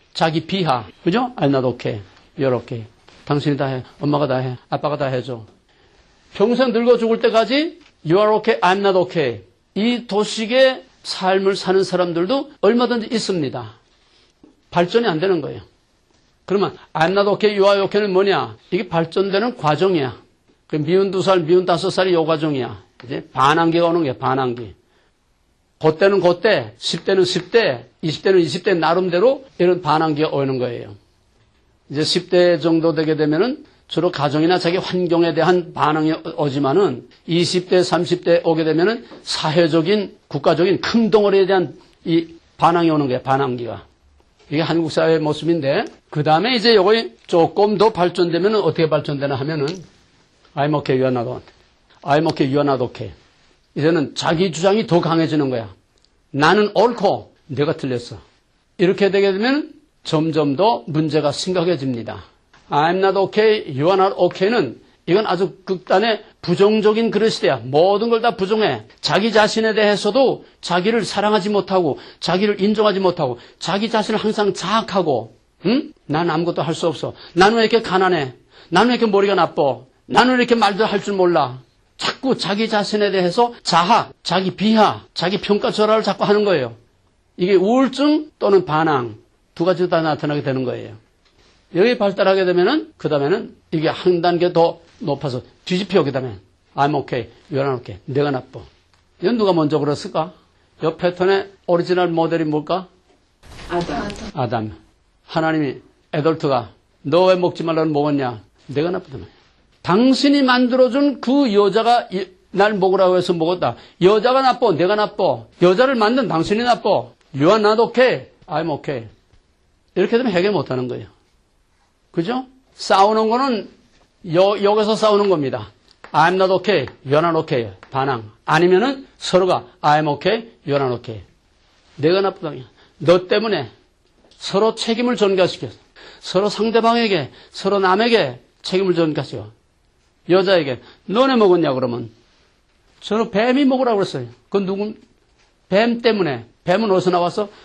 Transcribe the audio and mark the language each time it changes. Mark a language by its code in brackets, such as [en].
[ko] 자기 비하. 그죠? [en] I'm not okay. You're okay. [ko] 당신이 다 해. 엄마가 다 해. 아빠가 다 해줘. 평생 늙어 죽을 때까지 [en] You are okay. I'm not okay. [ko] 이 도식의 삶을 사는 사람들도 얼마든지 있습니다. 발전이 안 되는 거예요. 그러면 [en] I'm not okay, you are okay [ko] 는 뭐냐? 이게 발전되는 과정이야. 미운 2살, 미운 5살이 요 과정이야. 이제 반항기가 오는 거야, 반항기. 그때는 그때, 10대는 10대, 20대는 20대 나름대로 이런 반항기가 오는 거예요. 이제 10대 정도 되게 되면은 주로 가정이나 자기 환경에 대한 반응이 오지만은 20대, 30대 오게 되면은 사회적인, 국가적인 큰 덩어리에 대한 이 반항이 오는 거야, 반항기가. 이게 한국 사회의 모습인데, 그 다음에 이제 요거 조금 더 발전되면은 어떻게 발전되나 하면은, [en] I'm okay, you're not. I'm okay, you're not okay. [ko] 이제는 자기 주장이 더 강해지는 거야. 나는 옳고, 내가 틀렸어. 이렇게 되게 되면 점점 더 문제가 심각해집니다. [en] I'm not okay, you are not okay [ko] 는 이건 아주 극단의 부정적인 그릇이야. 모든 걸 다 부정해. 자기 자신에 대해서도 자기를 사랑하지 못하고 자기를 인정하지 못하고 자기 자신을 항상 자학하고 난 아무것도 할 수 없어. 나는 왜 이렇게 가난해? 나는 왜 이렇게 머리가 나빠? 나는 왜 이렇게 말도 할 줄 몰라? 자꾸 자기 자신에 대해서 자학, 자기 비하, 자기 평가절하를 자꾸 하는 거예요. 이게 우울증 또는 반항 두 가지 다 나타나게 되는 거예요. 여기 발달하게 되면은, 그 다음에는 이게 한 단계 더 높아서 뒤집혀, 그 다음에 [en] I'm okay, you're not okay. [ko] 내가 나빠. 이건 누가 먼저 그랬을까? 이 패턴의 오리지널 모델이 뭘까? 아담. 하나님이 애덜트가 너 왜 먹지 말라고 먹었냐? 내가 나쁘다. 당신이 만들어준 그 여자가 날 먹으라고 해서 먹었다. 여자가 나빠, 내가 나빠. 여자를 만든 당신이 나빠. [en] You are not okay, I'm okay. [ko] 이렇게 되면 해결 못하는 거예요. 그죠? 싸우는 거는 여기서 싸우는 겁니다. [en] I'm not okay, you're not okay. [ko] 반항. 아니면은 서로가 [en] I'm okay, you're not okay. [ko] 내가 나쁘다. 너 때문에 서로 책임을 전가시켜. 서로 상대방에게, 서로 남에게 책임을 전가시켜. 여자에게 너네 먹었냐 그러면 저는 뱀이 먹으라고 그랬어요. 그건 누구? 뱀 때문에. 뱀은 어디서 나왔어?